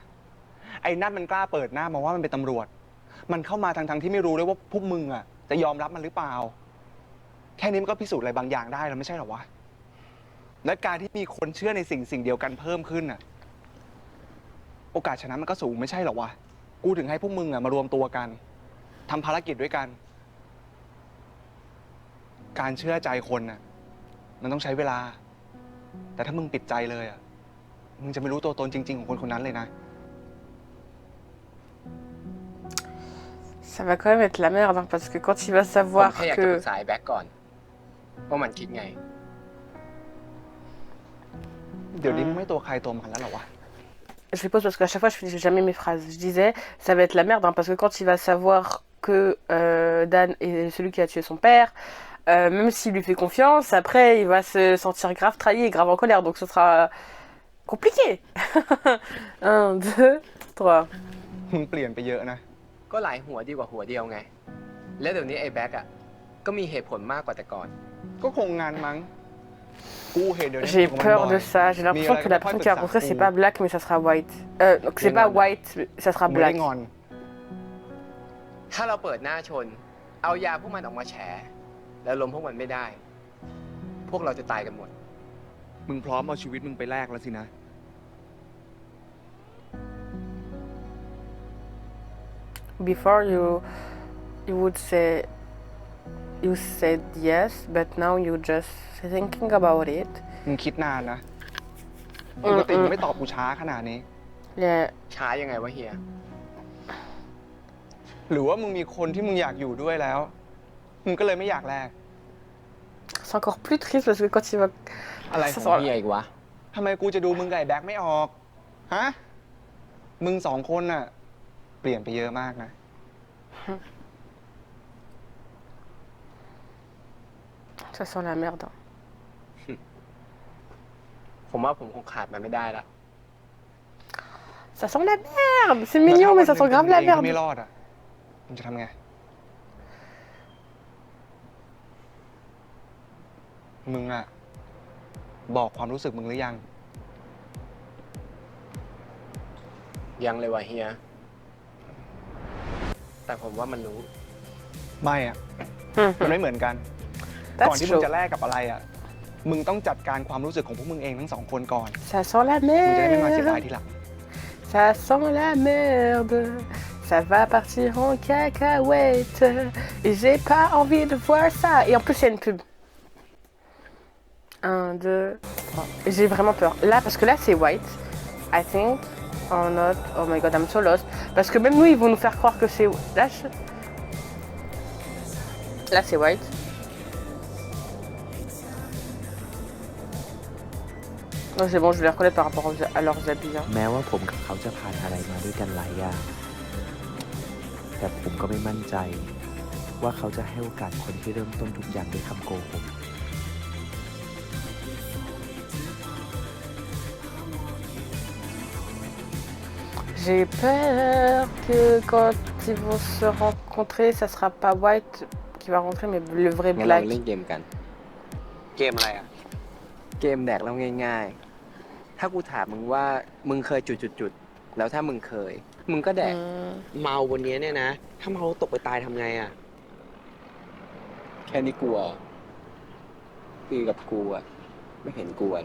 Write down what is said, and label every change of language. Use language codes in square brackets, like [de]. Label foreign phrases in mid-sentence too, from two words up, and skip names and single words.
[th] ไอ้นั่นมันกล้าเปิดหน้ามาว่ามันเป็นตำรวจ มันเข้ามาทั้งที่ไม่รู้เลยว่าพวกมึงอ่ะจะยอมรับมันหรือเปล่า แค่นี้มันก็พิสูจน์อะไรบางอย่างได้แล้วไม่ใช่หรอวะ และการที่มีคนเชื่อในสิ่งเดียวกันเพิ่มขึ้นอ่ะ โอกาสชนะมันก็สูงไม่ใช่หรอวะ กูถึงให้พวกมึงอ่ะมารวมตัวกันทำภารกิจด้วยกัน การเชื่อใจคนน่ะมันต้องใช้เวลา แต่ถ้ามึงปิดใจเลยอ่ะ มึงจะไม่รู้ตัวตนจริงๆของคนคนนั้นเลยนะ [fr] Ça va quand même être la merde hein, parce que quand il va savoir [th] ผมแค่อยากจะป [fr] que [th] รึกษาไอ้แบ็คก่อนว่ามันคิดไง เดี๋ยวนี้มึงไม่ตัวใครตัวมันแล้วเหรอวะ [fr] Je les pose parce qu'à chaque fois je finis jamais mes phrases. Je disais ça va être la merde hein, parce que quand il va savoir que Dan est celui qui a tué son père, même s'il lui fait confiance, après il va se sentir grave trahi et grave en colère. Donc ce sera compliqué. 1, 2, 3. [th] มึงเปลี่ยนไปเยอะนะ ก็หลายหัวดีกว่าหัวเดียวไง แล้วเดี๋ยวนี้ไอ้แบ็คอะก็มีเหตุผลมากกว่าแต่ก่อน ก็คงงานมั้ง กูเห็นเดี๋ยวนี้ [fr] J'ai peur de ça. J'ai l'impression que la personne qui va rencontrer c'est pas black mais ça sera white. Donc c'est pas white, ça sera [th] ไม่ได้ [fr] black. [th] งอน ถ้าเราเปิดหน้าชน เอายาพวกมันออกมาแฉ แล้วล้มพวกมันไม่ได้พวกเราจะตายกันหมด มึงพร้อมเอาชีวิตมึงไปแลกแล้วสินะ [en] Before you would say you said yes, but now you just thinking about it. [th] มึงคิดนานนะปกติมึงไม่ตอบกูช้าขนาดนี้ [en] Yeah. [th] ช้ายังไงวะเฮีย หรือว่ามึงมีคนที่มึงอยากอยู่ด้วยแล้ว มึงก็เลยไม่อยากแลก [fr] C'est encore plus triste parce que quand il va... [th] อะไรข [fr] Ça [th] อง [fr] sent- [th] เฮียอีกวะทำไมกูจะดูมึงกับไอ้แบ็คไม่ออก ฮะ มึงสองคนน่ะ เปลี่ยนไปเยอะมากนะ [fr] Ça sent la merde. [th] ผมว่าผมคงขาดมันไม่ได้ละ [fr] Ça sent la merde. C'est mignon, mais ça sent grave la [th] ถ้าวันหนึ่งมึงเองไม่ [fr] merde. [th] รอดอ่ะ มึงจะทำไง มึงอ่ะ บอกความรู้สึกมึงหรือยัง ยังเลยวะเฮีย แต่ผมว่ามันรู้ ไม่อ่ะ มันไม่เหมือนกัน ก่อนที่มึงจะแลกกับอะไรอ่ะ มึงต้องจัดการความรู้สึกของพวกมึงเองทั้งสองคนก่อน [fr] Ça sent la [th] มึงจะได้ไม่มาเสียดาย [fr] merde. [th] ทีหลัง [fr] Ça sent la merde. Ça va partir en cacahuète. Et j'ai pas envie de voir ça. Et en plus, il y a une pub. 1, 2, 3. J'ai vraiment peur. Là, parce que là, c'est white. [en] I think. Oh not. Oh my god, I'm so lost. [fr] Parce que même nous, ils vont nous faire croire que c'est... Là, c'est white. Oh, c'est bon, je vais les reconnaître par rapport à leurs habits. Hein. [th] แม้ว่าผมกับเขาจะผ่านอะไรมาด้วยกันหลายอย่าง แต่ผมก็ไม่มั่นใจ ว่าเขาจะให้โอกาสคนที่เริ่มต้นทุกอย่างด้วยคำโกหก [fr] J'ai peur que quand ils vont se rencontrer, ça sera pas White qui va rentrer, mais le vrai [th] งั้นเรา [fr] Black. [th] เล่นเกมกัน เกมอะไรอ่ะ เกมแดกแล้วง่ายๆ ถ้ากูถามมึงว่ามึงเคยจุดๆๆแล้วถ้ามึงเคย มึงก็แดก เมาบนนี้เนี่ยนะ ถ้าเมาตกไปตายทำไงอ่ะ แค่นี้กลัวคือกับกูอะไม่เห็นกลัวเลย